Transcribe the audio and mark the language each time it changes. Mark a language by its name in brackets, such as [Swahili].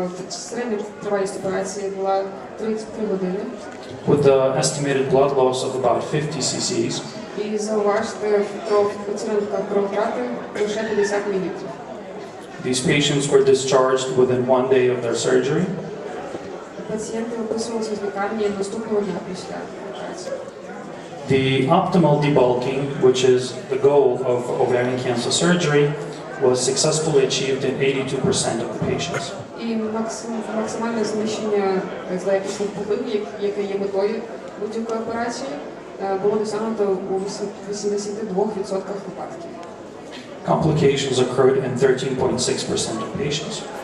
[Ukrainian] Середня тривалість операції була 33 години. [English] With the estimated blood loss of about 50 cc's. [Ukrainian] І зауважте, оцінка кровотрати лише 50 мл. [English] These patients were discharged within 1 day of their surgery. [Ukrainian] Пацієнти виписувалися з лікарні наступного дня після операції. [English] The optimal debulking, which is the goal of ovarian cancer surgery, was successfully achieved in 82% of the patients. [Ukrainian] І максимальне знищення злоякісних пухлин, яке є метою будь-якої операції, було досягнуто у 82% випадків. [English] Complications occurred in 13.6% of patients.